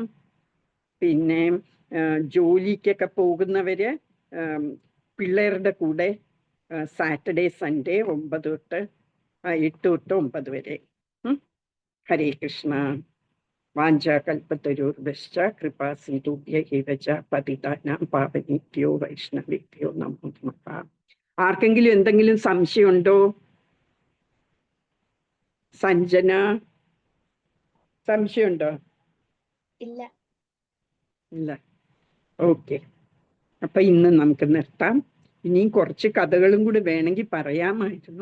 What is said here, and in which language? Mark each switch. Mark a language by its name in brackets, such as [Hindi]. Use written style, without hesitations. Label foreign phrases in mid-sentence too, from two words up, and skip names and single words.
[Malayalam] പിന്നെ ജോലിക്കൊക്കെ പോകുന്നവര് പിള്ളേരുടെ കൂടെ [English] Saturday Sunday [Malayalam] 8 തൊട്ട് 9 വരെ. [Sanskrit] ഹരേ കൃഷ്ണ. വാഞ്ചാകൽപതരുർഭ്യശ്ച കൃപാ സിന്ധുഭ്യൈവ ച പതിതാനാം പാവനേഭ്യോ വൈഷ്ണവേഭ്യോ നമോ നമഃ. [Malayalam] ആർക്കെങ്കിലും എന്തെങ്കിലും സംശയമുണ്ടോ? സഞ്ജന, സംശയമുണ്ടോ? ഇല്ല. ഇല്ല. ഓക്കെ, അപ്പൊ ഇന്ന് നമുക്ക് നിർത്താം. ഇനിയും കുറച്ച് കഥകളും കൂടി വേണമെങ്കിൽ പറയാമായിരുന്നു.